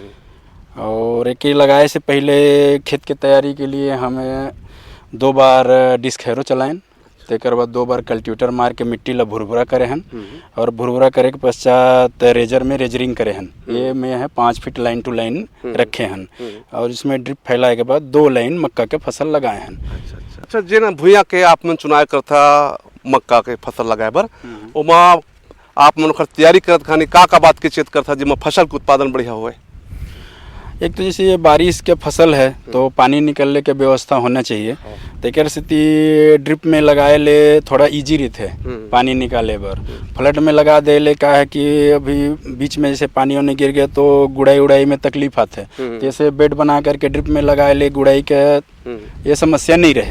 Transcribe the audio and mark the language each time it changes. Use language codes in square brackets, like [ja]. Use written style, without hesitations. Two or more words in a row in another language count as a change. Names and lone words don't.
[hne] और एक ही लगाए से पहले खेत के तैयारी के लिए हमें 2 बार डिस्क हैरो चलाएं, तेकर बाद 2 बार कल्टीवेटर मार के मिट्टी ला भुरभुरा करे हैं और भुरभुरा करे के पश्चात रेजर में रेजरिंग करे हैं। ये में है 5 फीट [en] line to line [hne] रखे हैं और इसमें ड्रिप फैलाए के बाद 2 लाइन मक्का के फसल लगाए हैं। अच्छा, जेना भूया के आप मन चुनाव करता मक्का के फसल लगाए बर, ओमा आप मन ओकर तैयारी करत खानी का बात के चेत करता जिसमें फसल के उत्पादन बढ़िया होए? एक तो जैसे ये बारिश के फसल है तो पानी निकलने के व्यवस्था होना चाहिए, तेकर स्थिति ड्रिप में लगाए ले थोड़ा इजी रहते है पानी निकाले बर। फ्लड में लगा दे ले का है कि अभी बीच में जैसे पानी होने गिर गया तो गुड़ाई उड़ाई में तकलीफ आते है, जैसे बेड बना करके ड्रिप में लगाए ले गुड़ाई के ये समस्या नहीं रहे।